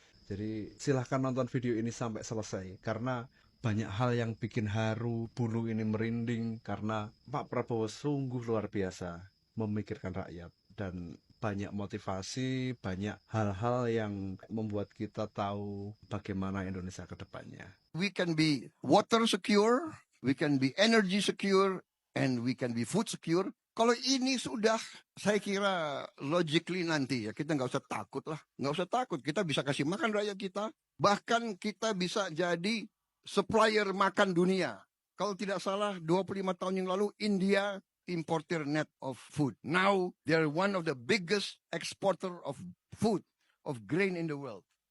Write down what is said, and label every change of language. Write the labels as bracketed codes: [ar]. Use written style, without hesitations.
[id] Jadi silahkan nonton video ini sampai selesai karena banyak hal yang bikin haru, bulu ini merinding karena Pak Prabowo sungguh luar biasa memikirkan rakyat dan banyak motivasi, banyak hal-hal yang membuat kita tahu bagaimana Indonesia ke depannya. [en] We can be water secure, we can be energy secure, and we can be food secure. [id] Kalau ini sudah, saya kira logically nanti ya kita nggak usah takut lah, nggak usah takut. Kita bisa kasih makan rakyat kita, bahkan kita bisa jadi supplier makan dunia. Kalau tidak salah 25 tahun yang lalu India [en] importer net of food. Now they're one of the biggest exporter of food, of grain in the world.